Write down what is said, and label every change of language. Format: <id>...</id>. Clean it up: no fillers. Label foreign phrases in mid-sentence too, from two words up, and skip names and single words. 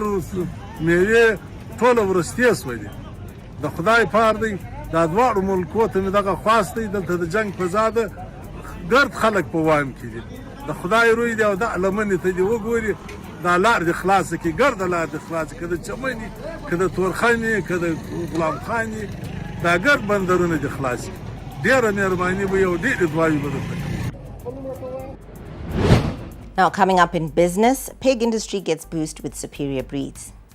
<ps>میوې ټوله ورستې سوې دي د خدای پار دی دا دواړو ملکو ته مې دغه خواست دی دلته د جنګ فضا ده ګرد خلک په وایم کې دي د خدای روی دی او د لمنې ته دې وګوري دا لار دې خلاصه کړي ګرده لار دې خلاصه کړي که د چمن وي که د تورخم وي که د غلام خان وي دا ګرد بندرونه دې خلاص کړي ډېره مهرباني به یو ډېرې دعاوې به درته کوي.</ps> <en>Now, coming up in business, pig industry gets boost with superior breeds.</en>